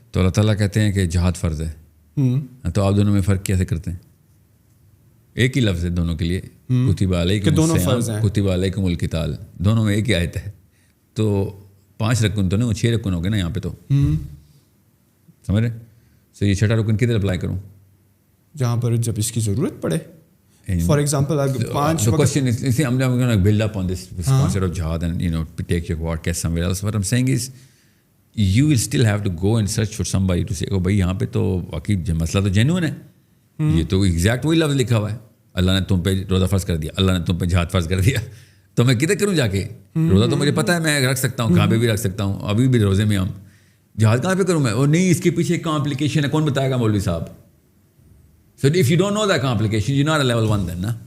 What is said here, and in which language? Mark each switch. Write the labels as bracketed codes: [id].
[ur] تو اللہ تعالیٰ کہتے ہیں کہ جہاد فرض ہے. تو آپ دونوں میں فرق کیسے کرتے ہیں؟ ایک ہی لفظ ہے دونوں کے لیے, [ar] کتب علیکم الصیام کتب علیکم القتال, [ur] دونوں میں ایک ہی آیت ہے. تو 5 رکن تو نہیں, 6 رکن ہو گئے نا یہاں پہ. تو سمجھ رہے؟ سو یہ 6ٹھا رکن کدھر اپلائی کروں؟ جہاں پر جب اس کی ضرورت پڑے. [en] For example 5 question is I'm going to build up on this concept of jihad and take your podcast somewhere else. What I'm saying is you will still have to go and search for somebody to say [ur] بھائی یہاں پہ تو واقعی مسئلہ تو genuine ہے. یہ تو ایگزیکٹ وہی لفظ لکھا ہوا ہے, اللہ نے تم پہ روزہ فرض کر دیا, اللہ نے تم پہ جہاد فرض کر دیا. تو میں کدھر کروں جا کے؟ روزہ تو مجھے پتہ ہے میں رکھ سکتا ہوں, کہاں پہ بھی رکھ سکتا ہوں, ابھی بھی روزے میں ہم. جہاد کہاں پہ کروں میں؟ اور نہیں, اس کے پیچھے کمپلیکیشن ہے, کون بتائے گا مولوی صاحب؟ [en] So if you don't know that complication, you're not a level 1 then, [ur] نا.